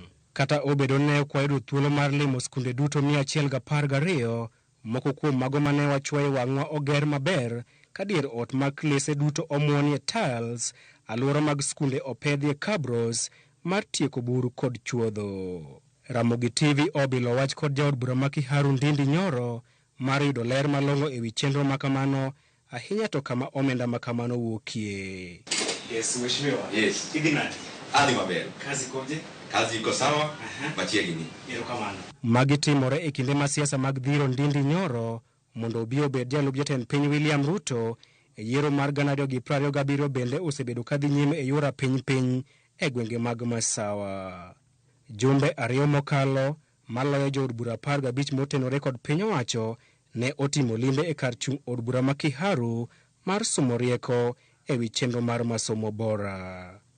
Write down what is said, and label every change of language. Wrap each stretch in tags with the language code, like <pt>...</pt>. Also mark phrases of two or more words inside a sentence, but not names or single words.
<luo>Kata obedo ne kwayudo thuolo mar limo skunde duto 112, moko kuom mago mane wachwayo wang'wa oger maber ka dier ot mag klese duto omuonie tiles, alwora mag skunde opedhie kabros mar tieko buru kod chuodho. Ramogi TV obilo wach kod jaod bura ma Kiharu Ndindi Nyoro mar yudo ler malong'o e wi chenro makamano, ahinya to kama omenda makamano wuokie. Yes, mheshimiwa. Yes. Ignati. Ali maber.</luo> <sw>Kazi koje? Kazi iko sawa?</sw> <luo>Machiegni. Erokamano. Magi timore e kinde ma siasa mag dhiro Ndindi Nyoro mondo obi obed jalup jatend piny William Ruto e yiero mar 2027 bende osebedo ka dhi nyime e yora piny e gwenge mag Masawa. Jumbe 2 mokalo maloyo jood bura 15 motenore kod piny owacho ne otimo limbe e kar chung' od bura ma Kiharu mar somo rieko e wi chenro mar masomo bora.</luo>